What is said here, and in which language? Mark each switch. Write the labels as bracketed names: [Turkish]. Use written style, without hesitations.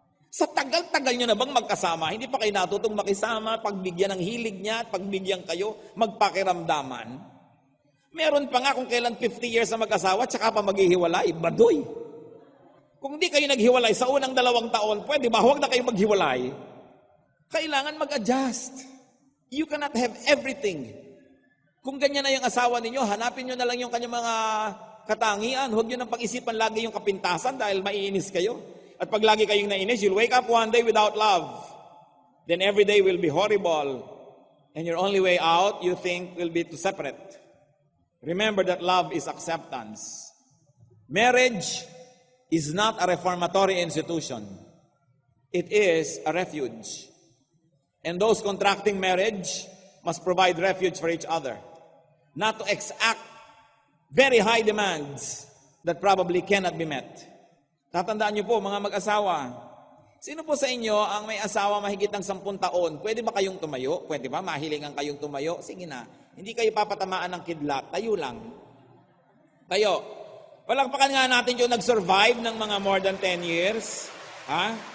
[Filipino] Sa tagal-tagal nyo na bang magkasama, hindi pa kayo natutong makisama, pagbigyan ng hilig niya, at pagbigyan kayo, magpakiramdaman. Meron pa nga kung kailan 50 years na mag-asawa, tsaka pa maghihiwalay, baduy. Kung di kayo naghiwalay sa unang 2 taon, pwede ba? Huwag na kayo maghiwalay. Kailangan mag-adjust. [English] You cannot have everything. [Filipino] Kung ganyan na yung asawa ninyo, hanapin nyo na lang yung kanyang mga katangian. Huwag nyo nang pag-isipan lagi yung kapintasan dahil maiinis kayo. At pag lagi kayong nainis, [English] you'll wake up one day without love. Then every day will be horrible. And your only way out, you think, will be to separate. Remember that love is acceptance. Marriage is not a reformatory institution. It is a refuge. And those contracting marriage must provide refuge for each other. Not to exact very high demands that probably cannot be met. [Filipino] Tatandaan niyo po, mga mag-asawa, sino po sa inyo ang may asawa mahigit ng 10 taon? Pwede ba kayong tumayo? Pwede ba? Mahilingan kayong tumayo? Sige na. Hindi kayo papatamaan ng kidlat. Tayo lang. Tayo. Palakpakan nga natin yung nag-survive ng mga [English] more than 10 years. [Filipino] Ha?